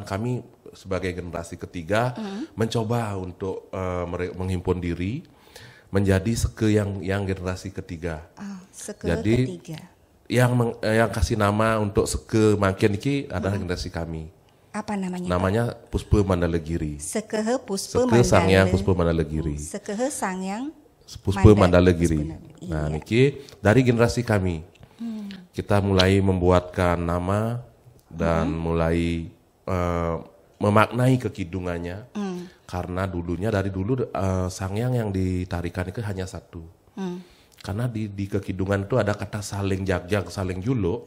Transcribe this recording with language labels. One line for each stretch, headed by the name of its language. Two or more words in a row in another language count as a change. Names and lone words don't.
Indonesian: Kami sebagai generasi ketiga mencoba untuk menghimpun diri menjadi Seke yang generasi ketiga. Seke jadi ketiga. Yang kasih nama untuk Seke makin ini adalah generasi kami. Apa namanya? Namanya Puspa Mandalegiri. Sekehe Puspa Seke Sangyang Puspa Mandalegiri. Sekehe Sangyang Puspa Mandalegiri. Nah, niki dari generasi kami. Kita mulai membuatkan nama dan mulai memaknai kekidungannya. Karena dari dulu sangyang yang ditarikan itu hanya satu. Karena di kekidungan itu ada kata
Balinese: saling jagjag, saling juluk.